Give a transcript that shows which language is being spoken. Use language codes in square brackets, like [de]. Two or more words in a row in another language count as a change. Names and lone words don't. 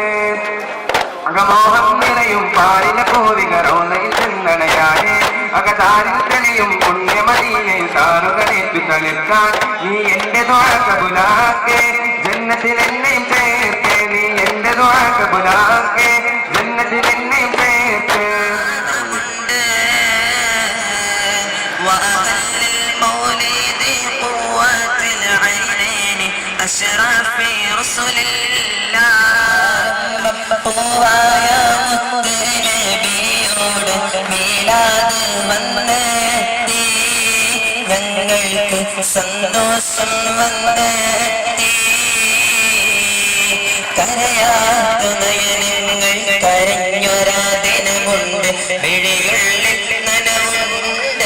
[ml] അകമോഹം നിറയും പാടിന പൂവികറൗലയിൽ ചെന്നണയാനേ അകദാരിൽ തെളിയും പുണ്യമദീനയിൽ ചാറുകളേറ്റ് തളിർക്കാൻ നീ എന്റെ ദുആ കബൂലാക്കേ. ജന്നത്തിൽ എന്നെയും ചേർക്കേ, നീ എന്റെ ദുആ കബൂലാക്കേ. ജന്നത്തിൽ എന്നെയും ചേർക്കേ. [ar] أشرف رسل الله [ml] പൂവായ മുത്തുനബിയോട് മീലാദ് വന്നെത്തി, ഞങ്ങൾക്ക് സന്തോഷം വന്നെത്തി. കരയാത്ത നയനങ്ങൾ കരഞ്ഞൊരാ ദിനമുണ്ട്, വിഴികളിൽ നനവുണ്ട്.